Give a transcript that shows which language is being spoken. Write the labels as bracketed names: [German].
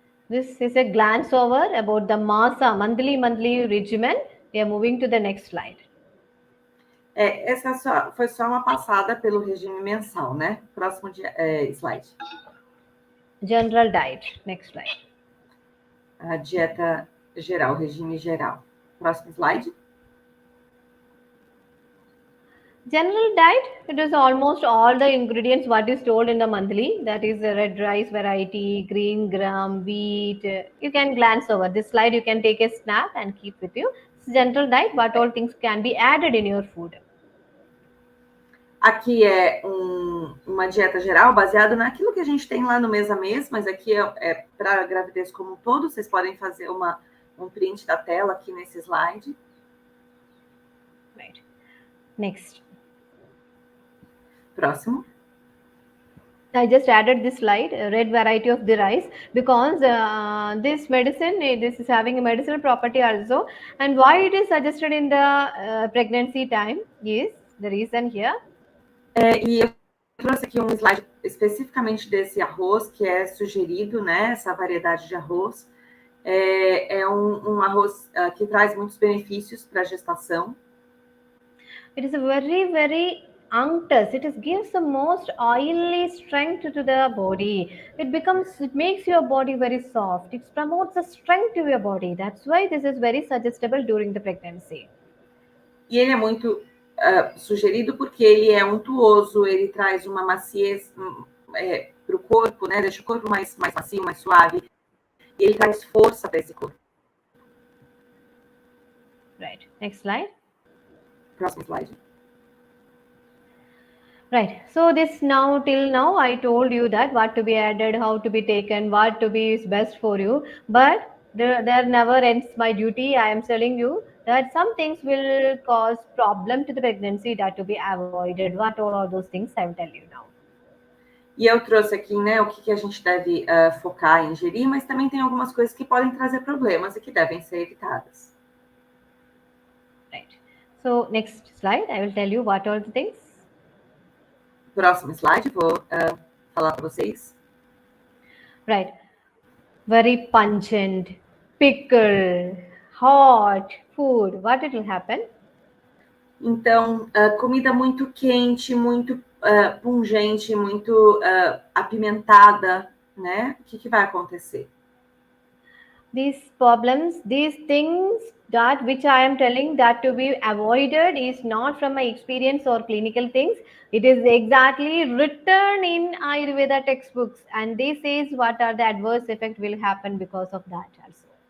[English] This is a glance over about the Masa monthly regimen. We are moving to the next slide. [Portuguese] Essa foi só uma passada pelo regime mensal, né? Próximo slide. [English] General diet. Next slide. [Portuguese] A dieta geral, regime geral. Próximo slide. [English] General diet, it is almost all the ingredients what is told in the monthly. That is the red rice variety, green gram, wheat. You can glance over this slide. You can take a snap and keep with you. General diet, what all things can be added in your food. [Portuguese] Aqui é uma dieta geral baseada naquilo que a gente tem lá no mês a mês, mas aqui é para a gravidez como um todo. Vocês podem fazer um print da tela aqui nesse slide. [English] Right. Next. [Portuguese] Próximo. [English] I just added this slide, red variety of the rice, because this medicine, this is having a medicinal property also. And why it is suggested in the pregnancy time is the reason here. [Portuguese] E eu trouxe aqui um slide especificamente desse arroz, que é sugerido, né? Essa variedade de arroz. É um arroz que traz muitos benefícios para a gestação. [English] It is very, very unctuous. It gives the most oily strength to the body. It makes your body very soft. It promotes the strength to your body. That's why this is very suggestible during the pregnancy. [Portuguese] E ele é muito sugerido porque ele é untuoso, ele traz uma maciez para o corpo, né? Deixa o corpo mais macio, mais suave. E ele traz força para esse corpo. [English] Right. Next slide. [Portuguese] Próximo slide. [English] Right. So till now, I told you that what to be added, how to be taken, what to be is best for you. But there never ends my duty. I am telling you that some things will cause problem to the pregnancy that to be avoided. What all are those things I will tell you now. [Portuguese] E eu trouxe aqui, né, o que a gente deve focar em ingerir, mas também tem algumas coisas que podem trazer problemas e que devem ser evitadas. [English] Right. So next slide, I will tell you what all the things. [Portuguese] Próximo slide, vou falar para vocês. [English] Right. Very pungent, pickle, hot food. What it will happen? [Portuguese] Então, comida muito quente, muito pungente, muito apimentada, né? O que vai acontecer? [English] These problems, these things that which I am telling that to be avoided is not from my experience or clinical things. It is exactly written in Ayurveda textbooks, and they says what are the adverse effects will happen because of that also.